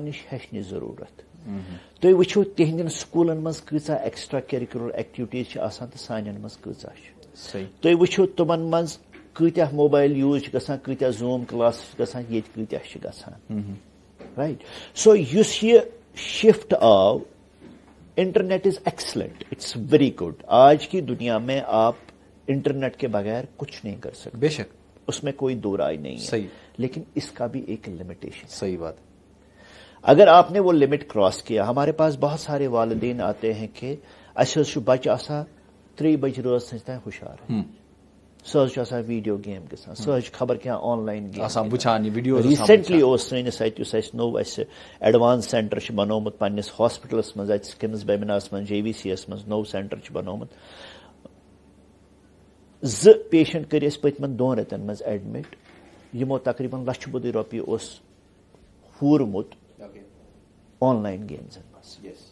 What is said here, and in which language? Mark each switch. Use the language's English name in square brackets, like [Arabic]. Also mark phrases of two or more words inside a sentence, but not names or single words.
[Kashmiri] نِش ہیٚچھنٕچ ضروٗرت تُہۍ وٕچھِو تِہنٛدٮ۪ن سکوٗلن منٛز کۭژاہ [English] extra curricular activities [Kashmiri] چھِ آسان تہٕ سانٮ۪ن منٛز کۭژاہ چھِ تُہۍ وٕچھِو تِمن منٛز کۭتیاہ [English] mobile use [Kashmiri] چھِ گژھان کۭتیاہ [English] zoom class [Kashmiri] چھِ گژھان ییٚتہِ کۭتیاہ چھِ گژھان [English] right so [Kashmiri] یُس یہ شفٹ آو [English] internet is excellent it's very good [Urdu] آج کی دنیا میں آپ انٹرنیٹ کے بغیر کچھ نہیں کر سکتے بے شک اس میں کوئی دو رائے نہیں ہے صحیح لیکن اس کا بھی ایک لمیٹیشن صحیح بات اگر آپ نے وہ [English] limit cross [Urdu] کیا ہمارے پاس بہت سارے والدین آتے ہیں کہ [Kashmiri] اَسہِ حظ چھُ بچہ آسان [Urdu] 3 [Kashmiri] بجے رٲژ سٕنٛزِ تانۍ ہُشار سُہ حظ چھُ آسان [English] video game [Kashmiri] گژھان سُہ حظ چھُ خبر کینٛہہ [English] online game [Kashmiri] ریسنٹلی اوس سٲنِس اَتہِ یُس اَسہِ نوٚو اَسہِ [English] advance centre [Kashmiri] چھُ بنومُت پننِس ہاسپٹلس منٛز اَتہِ سِکمز بیمناہس منٛز JVC یس منٛز نوٚو سینٹر چھُ بنومُت 2 پیشنٹ کر پتمن 2 رٮ۪تن منٛز ایڈمٹ یمو تقریباً لچھ بوٚدُے رۄپیہِ اوس ہورمُت [English] online [Kashmiri] گیمزن منٛز.